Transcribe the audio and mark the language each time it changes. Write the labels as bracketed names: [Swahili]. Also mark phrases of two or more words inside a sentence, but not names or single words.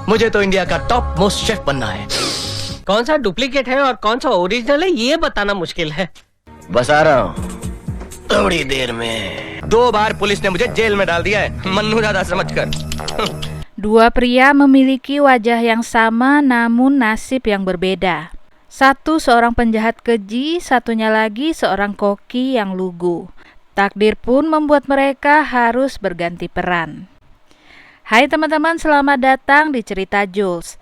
[Hindi] मुझे तो इंडिया का [English] top most chef [Hindi] बनना है। कौन सा डुप्लीकेट है और कौन सा ओरिजिनल है ये बताना मुश्किल है। बस आ रहा हूँ थोड़ी देर में। 2 बार पुलिस ने मुझे जेल में डाल दिया है, मन्नू दादा समझकर। [Indonesian] Dua pria memiliki wajah yang sama namun nasib yang berbeda. Satu seorang penjahat keji, satunya lagi seorang koki yang lugu. Takdir pun membuat mereka harus berganti peran. Hai teman-teman, selamat datang di Cerita Jules.